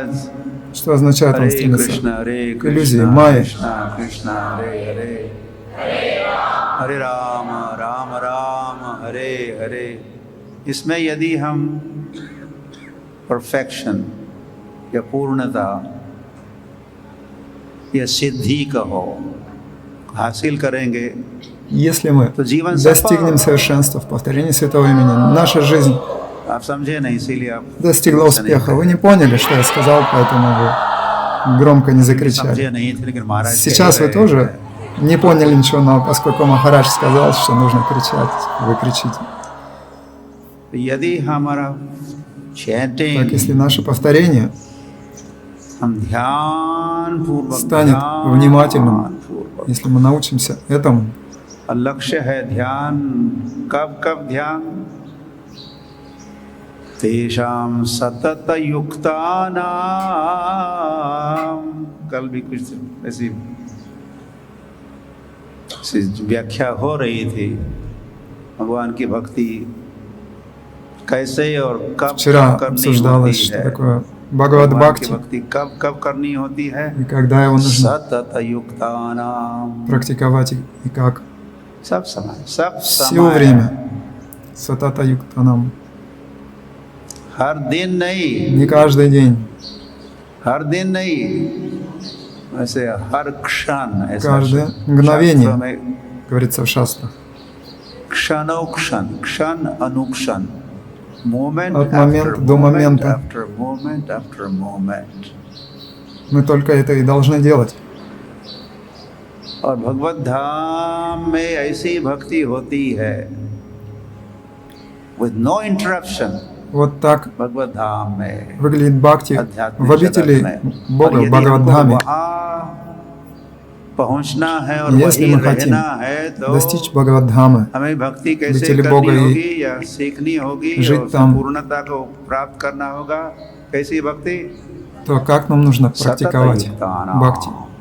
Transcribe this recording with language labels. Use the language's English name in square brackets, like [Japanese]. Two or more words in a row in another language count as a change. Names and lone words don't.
[Russian] Что означает он [Sanskrit] हरे [Russian] стремится? [Sanskrit] कृष्ण [Russian] иллюзии, майя. [Sanskrit] कृष्ण कृष्ण हरे हरे, हरे राम राम राम हरे हरे, [Hindi] इसमें यदि हम परफेक्शन या पूर्णता या सिद्धि कहो हासिल करेंगे [Russian] Если мы [Hindi] तो जीवन [Russian] достигнем [Hindi] सफल। [Russian] совершенства в повторении святого имени, наша жизнь [Hindi] आप समझे नहीं, इसीलिए आप [Russian] достигла успеха. Вы не поняли, что я сказал, поэтому вы громко не закричали. [Hindi] समझे नहीं थे, लेकिन महाराज [Russian] Сейчас [Hindi] कह [Russian] вы [Hindi] रहे [Russian] тоже [Hindi] हैं। [Russian] не поняли ничего, но поскольку Махарадж сказал, что нужно кричать, вы кричите. [Hindi] यदि हमारा [Russian] Так, [Hindi] चैंटिंग [Russian] если наше повторение [Hindi] हम ध्यान पूर्वक [Russian] станет внимательным, если мы научимся этому, [Hindi] लक्ष्य है ध्यान, कब कब ध्यान, [Sanskrit] तेषां सतत युक्तानां, [Hindi] कल भी कुछ ऐसी व्याख्या हो रही थी, भगवान की भक्ति कैसे और कब [Russian] вчера [Hindi] करनी [Russian] обсуждалось, [Hindi] होती [Russian] что [Hindi] है, [Russian] такое Бхагавад [Hindi] भगवान की [Russian] Бхакти [Hindi] भक्ति कब कब करनी होती है, [Russian] и когда его нужно [Sanskrit] सतत युक्तानां, [Russian] практиковать и как. [Hindi] सब समय, सब [Russian] Все [Hindi] समय, [Russian] время. Сатата Юктанам. [Hindi] हर दिन नहीं, [Russian] Не каждый день. [Hindi] हर दिन नहीं, वैसे हर क्षण, ऐसा [Russian] Каждое [Hindi] शास्त्रों [Russian] мгновение, [Hindi] में [Russian] говорится в шастрах. [Hindi] क्षणोक्षण, क्षण अनुक्षण, [English] moment [Russian] От [English] after [Russian] момента до [English] moment [Russian] момента. [English] after moment after moment. [Russian] Мы только это и должны делать. [Hindi] और भगवत धाम में ऐसी भक्ति होती है [English] with no interruption। [Russian] Вот так [Hindi] भगवत धाम में [Russian] выглядит Бхакти в [Hindi] आध्यात्मिक [Russian] обители [Hindi] जगत में। [Russian] Бога, [Hindi] और [Russian] в [Hindi] यदि [Russian] Бхагаваддхаме. [Hindi] हमको वहाँ पहुँचना है और [Russian] Если [Hindi] वहीं [Russian] мы хотим [Hindi] रहना है तो [Russian] достичь Бхагаваддхамы, [Hindi] हमें भक्ति कैसे [Russian] обители [Hindi] करनी [Russian] Бога и [Hindi] होगी या सीखनी होगी [Russian] жить [Hindi] और [Russian] там, [Hindi] पूर्णता को प्राप्त करना होगा। कैसी भक्ति? [Russian] то как нам нужно практиковать Бхакти?